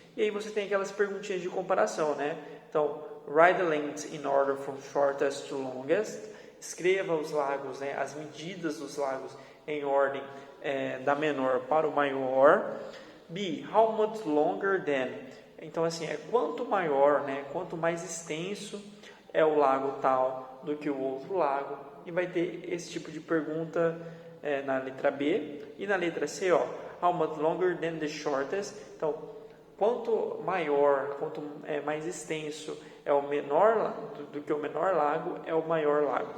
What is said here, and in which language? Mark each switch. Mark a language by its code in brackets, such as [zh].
[pt] E aí você tem aquelas perguntinhas de comparação, né? Então, [en] write the length in order from shortest to longest. [pt] Escreva os lagos, né? As medidas dos lagos em ordem da menor para o maior. B, [en] how much longer than? [pt] Então, assim, quanto maior, né? Quanto mais extenso é o lago tal do que o outro lago. E vai ter esse tipo de pergunta na letra B. E na letra C, ó, [en] how much longer than the shortest? [pt] Então, quanto maior, quanto mais extenso é o menor do que o menor lago, é o maior lago.